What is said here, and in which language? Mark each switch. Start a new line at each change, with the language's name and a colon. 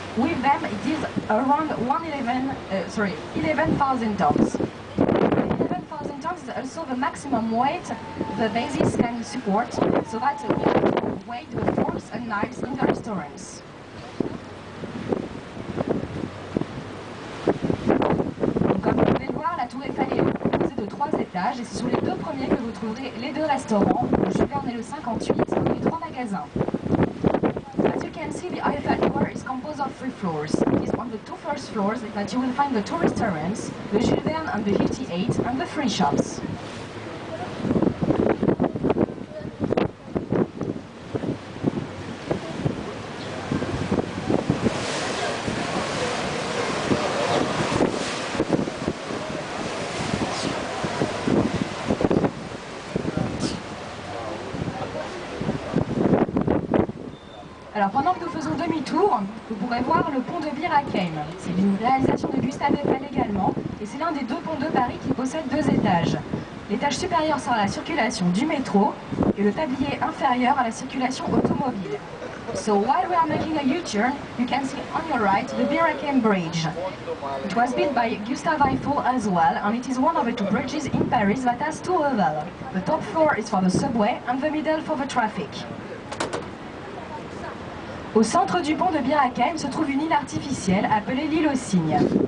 English: With them, it is around 11,000 tons. 11,000 tons is also the maximum weight the bases can support, so that we have to weigh the forks and knives in the restaurants.
French: Comme vous pouvez le voir, la Tour Eiffel est composée de 3 étages et c'est sur les 2 premiers que vous trouverez les 2 restaurants, le Jules Verne et le 58, et les 3 magasins.
English: As you can see, the Eiffel Tower is composed of 3 floors. It is on the 2 first floors that you will find the 2 restaurants, the Jules Verne and the 58, and the 3 shops.
French: Alors pendant que nous faisons demi-tour, vous pourrez voir le pont de Bir Hakeim. C'est une réalisation de Gustave Eiffel également, et c'est l'un des 2 ponts de Paris qui possède 2 étages. L'étage supérieur sera la circulation du métro, et le tablier inférieur à la circulation automobile.
English: So while we are making a U-turn, you can see on your right the Bir Hakeim Bridge. It was built by Gustave Eiffel as well, and it is one of the 2 bridges in Paris that has 2 levels. The top floor is for the subway, and the middle for the traffic.
French: Au centre du pont de Bir Hakeim se trouve une île artificielle appelée l'île aux cygnes.